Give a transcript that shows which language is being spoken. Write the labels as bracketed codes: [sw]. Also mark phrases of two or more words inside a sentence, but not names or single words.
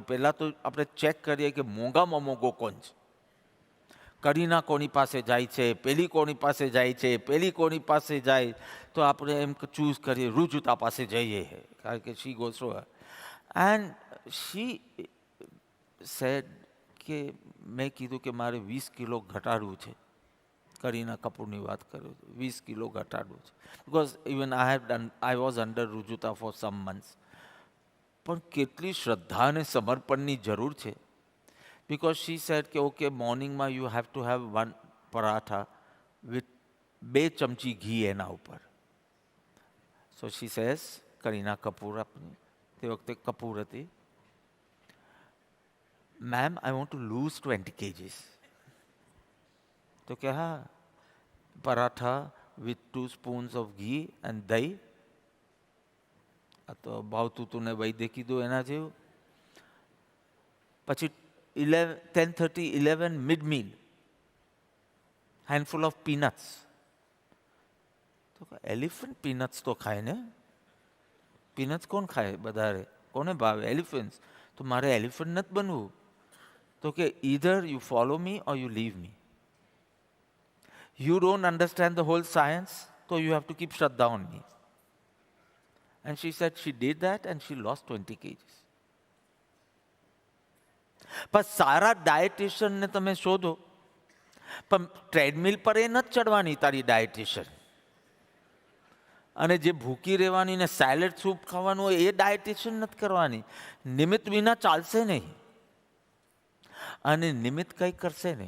[gu] પહેલાં તો આપણે ચેક કરીએ કે મોંઘામાં મોંઘો કોણ છે. કરીના કોની પાસે જાય છે, પેલી કોની પાસે જાય છે, પેલી કોની પાસે જાય, તો આપણે એમ ચૂઝ કરીએ રુજુતા પાસે જઈએ, કારણ કે [en] she goes through and she said [gu] કે મેં કીધું કે મારે 20 કિલો ઘટાડવું છે. કરીના કપૂરની વાત કરું, 20 કિલો ઘટાડવું છે. [en] because even I was under Rujuta for some months. [gu] પણ કેટલી શ્રદ્ધા અને સમર્પણની જરૂર છે. [en] Because she said કે okay, મોર્નિંગમાં you have to have 1 પરાઠા with 2 [gu] ચમચી ઘી એના ઉપર. [en] So she says, [gu] કરીના કપૂર આપની, તે વખતે કપૂર હતી, [en] ma'am I want to lose 20 kgs. [gu] તો કે હા, પરાઠા [en] with 2 spoons of [gu] ઘી and દહીં. આ તો ભાવતું તું ને વૈદ્ય કીધું એના જેવું. [en] પછી 10:30, 11 mid-meal, handful of peanuts. [gu] તો [en] elephant peanuts [gu] તો ખાય ને. પીનટ્સ કોણ ખાય વધારે, કોને ભાવે? એલિફન્ટ્સ. તો મારે એલિફન્ટ નથી બનવું. [en] તો કે either you follow me or you leave me. You don't understand the whole science, so you have to keep Shraddha on me. And she said she did that and she lost 20 kgs. [gu] પણ સારા ડાયટિશિયનને તમે શોધો, પણ ટ્રેડમિલ પર એ નથી ચડવાની તારી ડાયટિશિયન. અને જે ભૂખી રહેવાની ને સેલેડ સૂપ ખાવાનું હોય એ ડાયટિશિયન નથી કરવાની. નિમિત્ત વિના ચાલશે નહીં અને નિમિત્ત કંઈ કરશે નહીં.